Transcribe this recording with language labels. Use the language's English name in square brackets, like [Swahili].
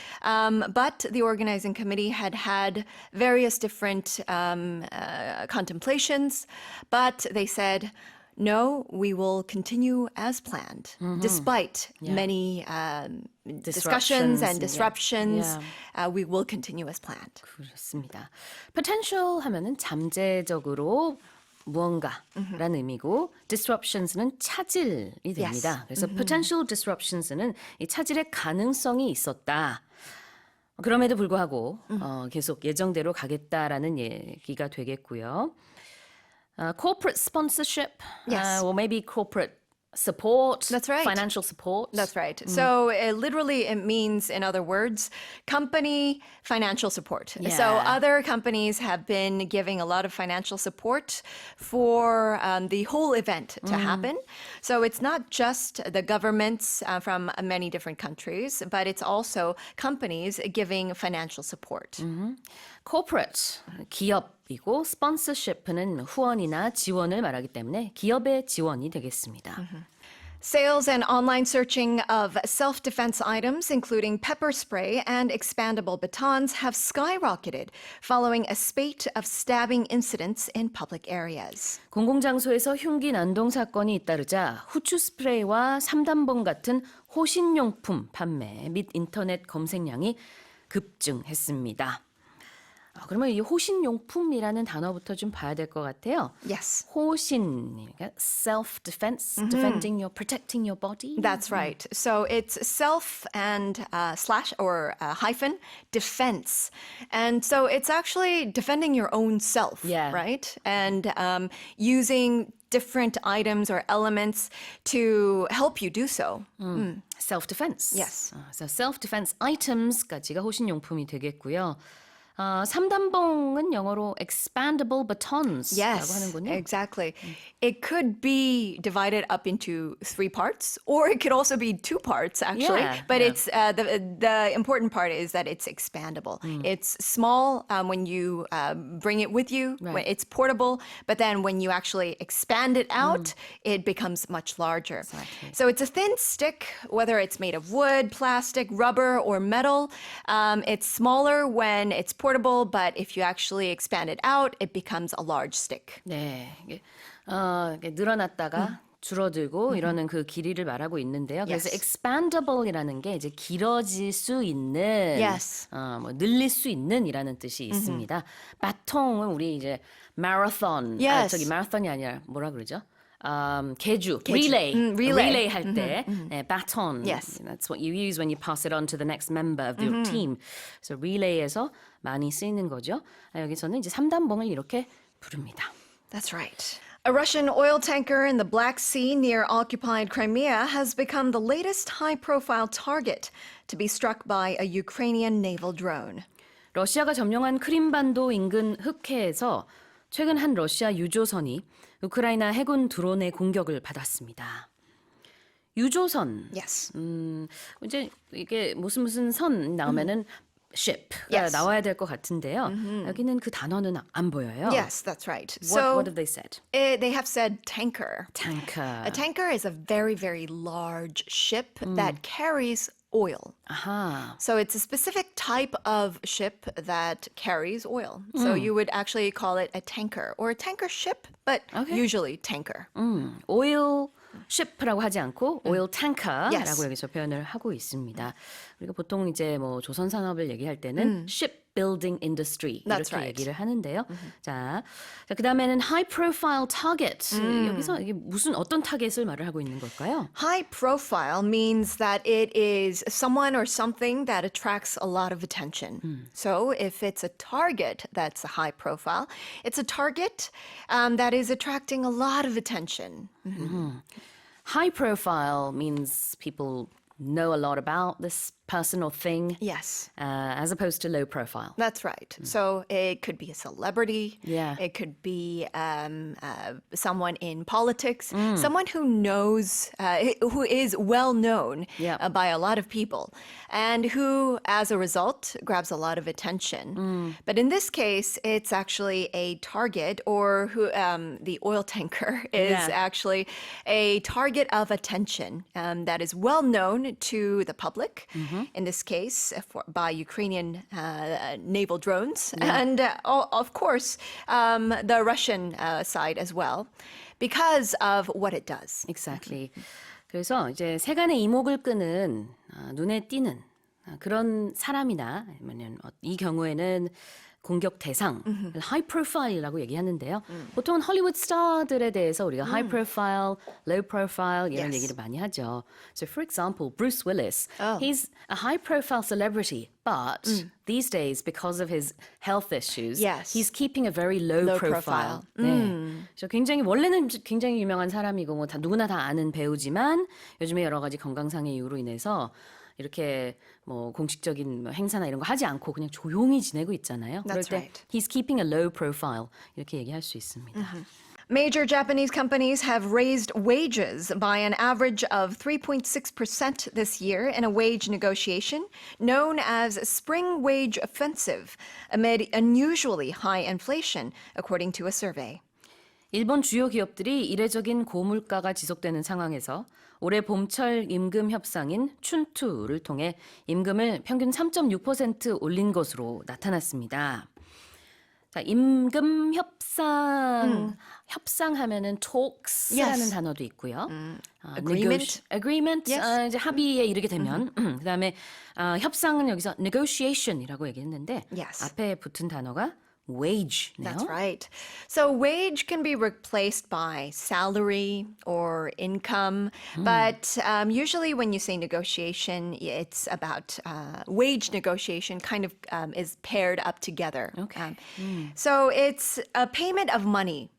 [English] But the organizing committee had various different contemplations, but they said, no, we will continue as planned, despite many discussions and disruptions. We will continue as planned. [Korean] 그렇습니다. potential 하면은 잠재적으로 무언가라는 의미고 disruptions는 차질이 됩니다. 그래서 potential disruptions는 이 차질의 가능성이 있었다. 그럼에도 불구하고 계속 예정대로 가겠다라는 얘기가 되겠고요. [English] Corporate sponsorship, or maybe corporate support, That's right. financial support. That's right. So literally it means, in other words, company financial support. Yeah. So other companies have been giving a lot of financial support for the whole event to happen. So it's not just the governments from many different countries, but it's also companies giving financial support. [Korean] corporate, 기업이고 sponsorship는 후원이나 지원을 말하기 때문에 기업의 지원이 되겠습니다. [English] Sales and online searching of self-defense items, including pepper spray and expandable batons, have skyrocketed following a spate of stabbing incidents in public areas. [Korean] 공공장소에서 흉기 난동 사건이 잇따르자 후추 스프레이와 삼단봉 같은 호신용품 판매 및 인터넷 검색량이 급증했습니다. 그러면 이 호신용품이라는 단어부터 좀 봐야 될 것 같아요. [English] Yes. [Korean] 호신, 그러니까 [English] self-defense, defending your, protecting your body. That's right. So it's self and slash or hyphen defense. And so it's actually defending your own self, right? And using different items or elements to help you do so. Self-defense. Yes. So self-defense items [Korean] 까지가 호신용품이 되겠고요. 3단봉은 영어로 expandable batons라고 [English] Yes, [Korean] 하는군요. [English] exactly. It could be divided up into 3 parts, or it could also be 2 parts, actually. But it's the important part is that it's expandable. It's small when you bring it with you. When it's portable, but then when you actually expand it out, it becomes much larger. Exactly. So it's a thin stick, whether it's made of wood, plastic, rubber, or metal. It's smaller when it's portable, but if you actually expand it out, it becomes a large stick. [Korean] 네, 이게 늘어났다가 줄어들고 이러는 그 길이를 말하고 있는데요. 그래서 expandable이라는 게 이제 길어질 수 있는, 뭐 늘릴 수 있는이라는 뜻이 있습니다. 바통은 우리 이제 마라톤, 저기 마라톤이 아니라 뭐라 그러죠? 개주, relay 할 때, baton. [English] Yes. That's what you use when you pass it on to the next member of your team. [Korean] 그래서 relay에서 많이 쓰이는 거죠. 여기서는 이제 3단봉을 이렇게 부릅니다. [English] That's right. A Russian oil tanker in the Black Sea near occupied Crimea has become the latest high-profile target to be struck by a Ukrainian naval drone. [Korean] 러시아가 점령한 크림반도 인근 흑해에서 최근 한 러시아 유조선이 우크라이나 해군 드론의 공격을 받았습니다. 유조선. [English] Yes. [Korean] 이제 이게 무슨 선 나오면은 ship가 [English] Yes. [Korean] 나와야 될 것 같은데요. 여기는 그 단어는 안 보여요. [English] Yes, that's right. What have they said? They have said tanker. tanker. A tanker is a very, very large ship that carries oil. [Korean] 아하. [English] So it's a specific type of ship that carries oil. So you would actually call it a tanker or a tanker ship, but usually tanker. [Korean] oil ship라고 하지 않고 oil tanker라고 [English] Yes. [Korean] 여기서 표현을 하고 있습니다. 우리가 보통 이제 뭐 조선 산업을 얘기할 때는 shipbuilding industry [English] That's [Korean] 이렇게 [English] right. [Korean] 얘기를 하는데요. 자, 그다음에는 high profile target. 여기서 이게 어떤 타겟을 말을 하고 있는 걸까요? [English] High profile means that it is someone or something that attracts a lot of attention. So if it's a target that's a high profile, it's a target that is attracting a lot of attention. High profile means people know a lot about this person or thing. Yes. As opposed to low profile. That's right. So it could be a celebrity. Yeah. It could be someone in politics, someone who knows, who is well known Yeah. by a lot of people, and who, as a result, grabs a lot of attention. But in this case, it's actually a target, or who the oil tanker is Yeah. actually a target of attention that is well known to the public. In this case, by Ukrainian naval drones, and of course, the Russian side as well, because of what it does. Exactly. [Korean] 그래서 이제 세간의 이목을 끄는 눈에 띄는 그런 사람이나 아니면 이 경우에는 공격 대상, high profile이라고 얘기하는데요. 보통은 헐리우드 스타들에 대해서 우리가 high profile, low profile 이런 [English] Yes. [Korean] 얘기를 많이 하죠. [English] So for example, Bruce Willis, Oh. he's a high profile celebrity, but these days because of his health issues, Yes. he's keeping a very low, Low profile. profile. [Korean] 네. 그래서 굉장히 원래는 굉장히 유명한 사람이고 뭐 누구나 다 아는 배우지만 요즘에 여러 가지 건강상의 이유로 인해서 이렇게 뭐 공식적인 행사나 이런 거 하지 않고 그냥 조용히 지내고 있잖아요. 그럴 [English] That's [Korean] 때 [English] right. he's keeping a low profile [Korean] 이렇게 얘기할 수 있습니다. [English] Major Japanese companies have raised wages by an average of 3.6% this year in a wage negotiation known as Spring Wage Offensive amid unusually high inflation, according to a survey. [Korean] 일본 주요 기업들이 이례적인 고물가가 지속되는 상황에서 올해 봄철 임금 협상인 춘투를 통해 임금을 평균 3.6% 올린 것으로 나타났습니다. 자, 임금 협상, 협상하면은 talks라는 [English] Yes. [Korean] 단어도 있고요. [English] Agreement. agreement, Yes. [Korean] 이제 합의에 이르게 되면 그다음에 협상은 여기서 negotiation이라고 얘기했는데 [English] Yes. [Korean] 앞에 붙은 단어가 wage네요. [English] That's right. So wage can be replaced by salary or income, but usually when you say negotiation, it's about wage negotiation kind of is paired up together. Okay. So it's a payment of money,